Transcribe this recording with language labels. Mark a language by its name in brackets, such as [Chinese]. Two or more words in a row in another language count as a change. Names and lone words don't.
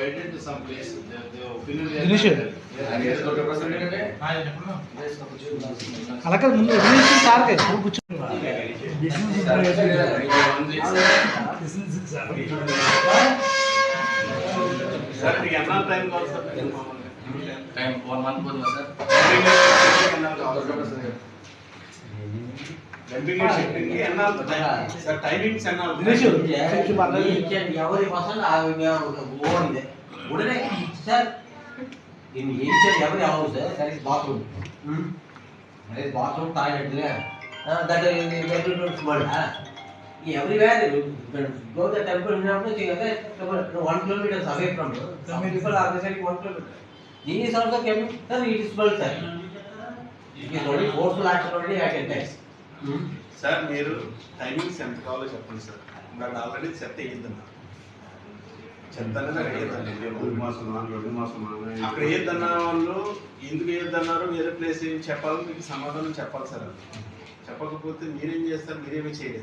[Telugu] అలాగే ముందు సార్కే కూర్చొని టైం 1 month పోతుందా సార్? [English] உடனே சார் every house there is bathroom. There is bathroom, toilet there. That is small. Everywhere go the temple, you have to see 1 kilometer away from you. Some people are saying 1 kilometer. This is also coming, sir. It is small, sir. It is only forceful action only I can take. [Telugu] సార్ మీరు టైమింగ్స్ ఎంత కావాలో చెప్పండి సార్. నాకు ఆల్రెడీ చెత్త వేయద్దన్నా, చెత్త అనేది అక్కడ అక్కడ వేయద్దన్న వాళ్ళు ఎందుకు వేయద్దన్నారు, వేరే ప్లేస్ ఏం చెప్పాలో మీకు సమాధానం చెప్పాలి సార్. చెప్పకపోతే మీరేం చేస్తారు? మీరేమీ చేయలేదు.